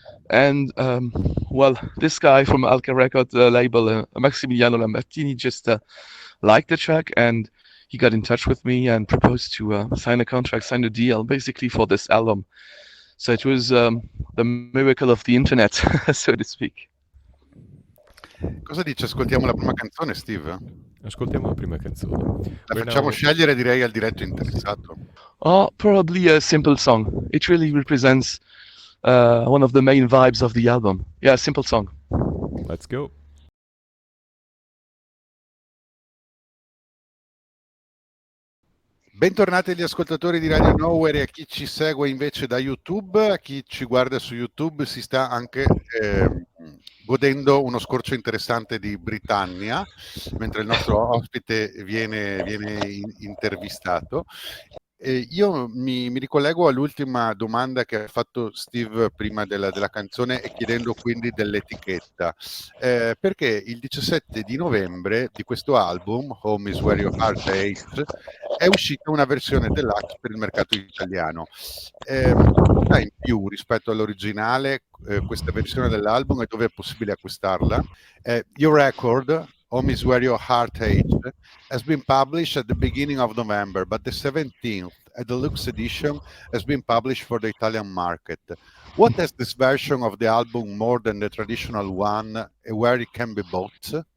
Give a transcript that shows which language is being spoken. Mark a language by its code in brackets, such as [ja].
[en] And well, this guy from Alka Records label, Maximiliano Lambertini, just liked the track, and he got in touch with me and proposed to sign a contract, sign a deal, basically for this album. So it was the miracle of the internet, so to speak. [it] Cosa dici? Ascoltiamo la prima canzone, Steve? Ascoltiamo la prima canzone. La [en] We're [it] facciamo [en] now- [it] scegliere, direi, al diretto interessato. [en] Oh, probably a simple song. It really represents one of the main vibes of the album. Yeah, a simple song. Let's go. [it] Bentornati agli ascoltatori di Radio Nowhere e a chi ci segue invece da YouTube. A chi ci guarda su YouTube si sta anche godendo uno scorcio interessante di Britannia, mentre il nostro ospite viene intervistato. Io mi ricollego all'ultima domanda che ha fatto Steve prima della canzone, e chiedendo quindi dell'etichetta, perché il 17 di novembre di questo album, Home is Where Your Heart Aches, è uscita una versione deluxe per il mercato italiano. Cosa in più rispetto all'originale questa versione dell'album, e dove è possibile acquistarla? [en] Your record, Home is Where Your Heart Aches, has been published at the beginning of November, but the 17th, a deluxe edition, has been published for the Italian market. What has this version of the album more than the traditional one, where it can be bought?